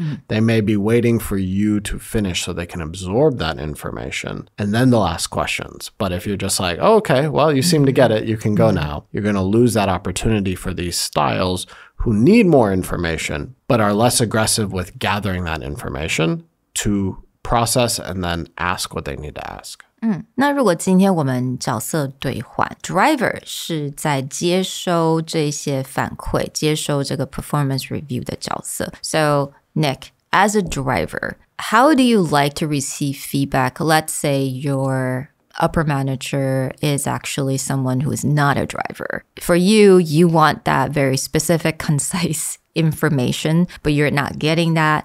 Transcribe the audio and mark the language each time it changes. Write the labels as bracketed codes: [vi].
[en] They may be waiting for you to finish so they can absorb that information, and then they'll ask questions. But if you're just like, oh, okay, well, you seem to get it, you can go now, you're going to lose that opportunity for these styles who need more information, but are less aggressive with gathering that information to process and then ask what they need to ask. [zh] 那如果今天我们角色兑换 ，driver 是在接收这些反馈、接收这个 performance review 的角色。 [en] So Nick, as a driver, how do you like to receive feedback? Let's say your upper manager is actually someone who is not a driver. For you, you want that very specific, concise information, but you're not getting that.